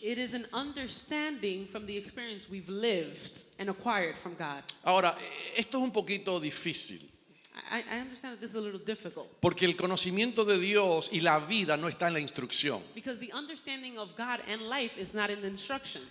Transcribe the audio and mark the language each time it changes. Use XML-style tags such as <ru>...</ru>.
<en>It is an understanding from the experience we've lived and acquired from God.</en> <es>Ahora, esto es un poquito difícil,</es> <en>I understand that this is a little difficult</en> <es>porque el conocimiento de Dios y la vida no está en la instrucción,</es> <en>because the understanding of God and life is not in the instruction.</en>